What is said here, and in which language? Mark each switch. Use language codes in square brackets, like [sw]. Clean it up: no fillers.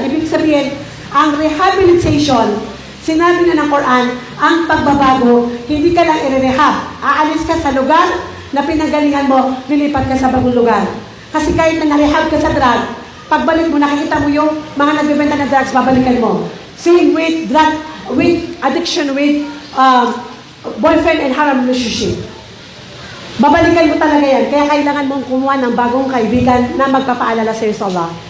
[tl] Ibig sabihin, ang rehabilitation, sinabi na ng Quran, ang pagbabago, hindi ka lang i-rehab. Aalis ka sa lugar na pinanggalingan mo, lilipat ka sa bagong lugar. Kasi kahit na na-rehab ka sa drug, pagbalik mo, nakikita mo yung mga nagbibenta ng drugs, babalikan mo. [en] Same with drug, with addiction, with boyfriend and haram relationship. [tl] Babalikan mo talaga yan. Kaya kailangan mong kumuha ng bagong kaibigan na magpapaalala sa iyo sa Allah.